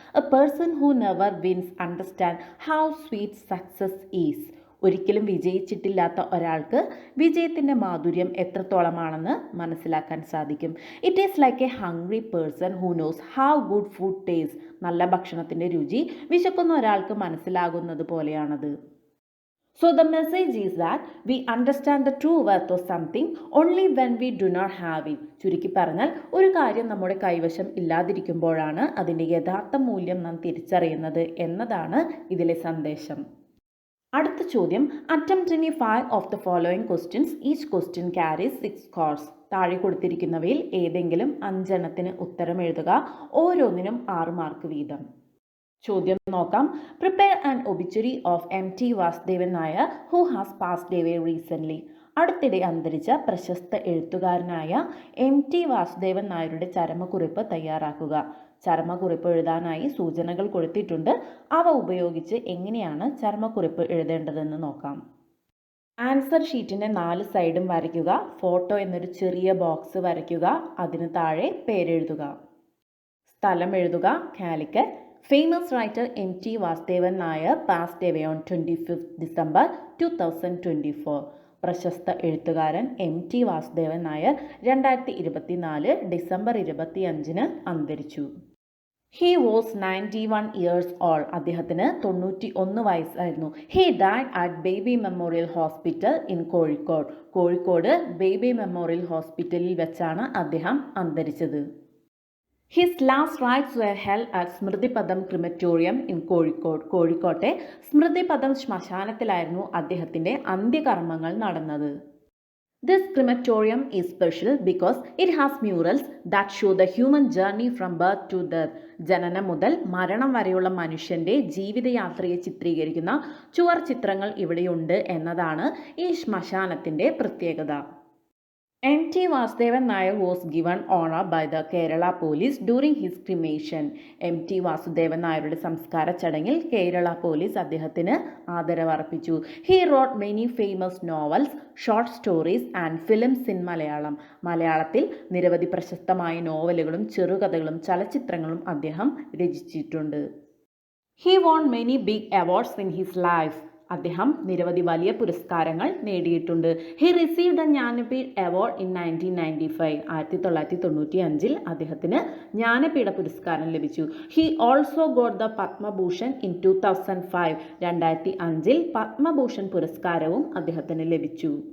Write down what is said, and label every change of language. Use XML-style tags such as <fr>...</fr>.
<en>A person who never wins understand how sweet success is.</en> <ml>ഒരിക്കലും വിജയിച്ചിട്ടില്ലാത്ത ഒരാൾക്ക് വിജയത്തിൻ്റെ മാധുര്യം എത്രത്തോളമാണെന്ന് മനസ്സിലാക്കാൻ സാധിക്കും.</ml> <en>It is like a hungry person who knows how good food taste.</en> <ml>നല്ല ഭക്ഷണത്തിൻ്റെ രുചി വിശക്കുന്ന ഒരാൾക്ക് മനസ്സിലാകുന്നത് പോലെയാണത്.</ml> <en>So the message is that we understand the true worth of something only when we do not have it.</en> <ml>ചുരുക്കി പറഞ്ഞാൽ ഒരു കാര്യം നമ്മുടെ കൈവശം ഇല്ലാതിരിക്കുമ്പോഴാണ് അതിൻ്റെ യഥാർത്ഥ മൂല്യം നാം തിരിച്ചറിയുന്നത് എന്നതാണ് ഇതിലെ സന്ദേശം. അടുത്ത ചോദ്യം.</ml> <en>Attempt any 5 of the following questions. Each question carries 6 scores.</en> <ml>താഴെ കൊടുത്തിരിക്കുന്നവയിൽ ഏതെങ്കിലും 5 എണ്ണത്തിന് ഉത്തരം എഴുതുക. ഓരോന്നിനും 6 മാർക്ക് വീതം. ചോദ്യം നോക്കാം.</ml> <en>Prepare an obituary of M.T. Vasudevan Nair who has passed away recently.</en> <ml>അടുത്തിടെ അന്തരിച്ച പ്രശസ്ത എഴുത്തുകാരനായ M.T. വാസുദേവൻ നായരുടെ ചരമക്കുറിപ്പ് തയ്യാറാക്കുക. ചരമക്കുറിപ്പ് എഴുതാനായി സൂചനകൾ കൊടുത്തിട്ടുണ്ട്. അവ ഉപയോഗിച്ച് എങ്ങനെയാണ് ചരമക്കുറിപ്പ് എഴുതേണ്ടതെന്ന് നോക്കാം. ആൻസർ ഷീറ്റിൻ്റെ 4 സൈഡും വരയ്ക്കുക. ഫോട്ടോ എന്നൊരു ചെറിയ ബോക്സ് വരയ്ക്കുക. അതിന് താഴെ പേരെഴുതുക. സ്ഥലം എഴുതുക. Calicut.</ml> <en>Famous writer M.T. Vasudevan Nair passed away on 25th December 2024.</en> <ml>പ്രശസ്ത എഴുത്തുകാരൻ M.T. വാസുദേവൻ നായർ 2024 ഡിസംബർ 25 അന്തരിച്ചു.</ml> <en>He was 91 years old.</en> <ml>അദ്ദേഹത്തിന് 91 വയസ്സായിരുന്നു.</ml> <en>He died at Baby Memorial Hospital in Kozhikode.</en> <ml>Kozhikode baby memorial ഹോസ്പിറ്റലിൽ വെച്ചാണ് അദ്ദേഹം അന്തരിച്ചത്.</ml> <en>his last rites were held at Smrithipatham crematorium in</en> <ml>കോഴിക്കോട്ടെ സ്മൃതിപദം ശ്മശാനത്തിലായിരുന്നു അദ്ദേഹത്തിൻ്റെ അന്ത്യകർമ്മങ്ങൾ നടന്നത്.</ml> <en>This crematorium is special because it has murals that show the human journey from birth to death.</en> <ml>ജനനം മുതൽ മരണം വരെയുള്ള മനുഷ്യൻ്റെ ജീവിതയാത്രയെ ചിത്രീകരിക്കുന്ന ചുവർ ചിത്രങ്ങൾ ഇവിടെയുണ്ട് എന്നതാണ് ഈ ശ്മശാനത്തിൻ്റെ പ്രത്യേകത.</ml> <en>M.T. Vasudevan Nair was given honor by the Kerala police during his cremation. M.T.</en> <ml>Vasudevan നായരുടെ സംസ്കാര ചടങ്ങിൽ കേരള പോലീസ് അദ്ദേഹത്തിന് ആദരവർപ്പിച്ചു.</ml> <en>He wrote many famous novels, short stories and films in Malayalam.</en> <ml>മലയാളത്തിൽ നിരവധി പ്രശസ്തമായ നോവലുകളും ചെറുകഥകളും ചലച്ചിത്രങ്ങളും അദ്ദേഹം രചിച്ചിട്ടുണ്ട്.</ml> <en>He won many big awards in his life.</en> <ml>അദ്ദേഹം നിരവധി വലിയ പുരസ്കാരങ്ങൾ നേടിയിട്ടുണ്ട്.</ml> <en>He received the Jnanpith award in 1995.</en> <ml>1995 അദ്ദേഹത്തിന് ജ്ഞാനപീഠ പുരസ്കാരം ലഭിച്ചു.</ml> <en>He also got the Padma Bhushan in 2005.</en> <ml>2005 Padma Bhushan പുരസ്കാരവും അദ്ദേഹത്തിന് ലഭിച്ചു.</ml>